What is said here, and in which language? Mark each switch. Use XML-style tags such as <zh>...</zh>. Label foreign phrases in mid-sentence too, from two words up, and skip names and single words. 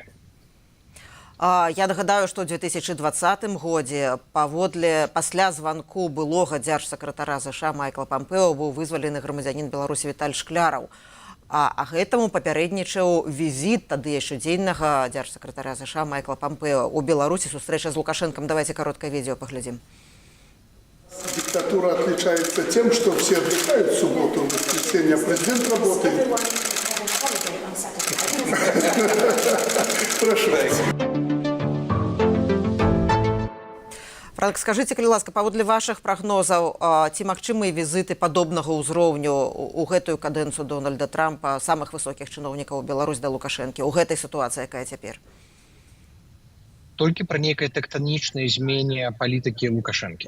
<be>Я нагадаю, што ў 2020 годзе пасля званку былога дзяржсакратара США Майкла Пампео быў вызвалены грамадзянін Беларусі Віталь Шкляраў. А гэтаму папярэднічаў візіт тады яшчэ дзейнага дзяржсакратара США Майкла Пампео ў Беларусі, сустрэча з Лукашэнкам. Давайте кароткае відео паглядзім.</be> <ru>Диктатура отличается тем, что все отдыхают в субботу, в воскресенье, а президент работает. Прошу. Франк, скажите,</ru> <be>калі ласка, паводле вашых прагнозаў, ці магчымыя візіты падобнага ўзроўню у гэтую кадэнцыю Дональда Трампа, самых высокіх чыноўнікаў Беларусь да Лукашэнкі, у гэтай сітуацыі, якая цяпер? Толькі пра нейкае тэктанічнае змене палітыкі Лукашэнкі.</be>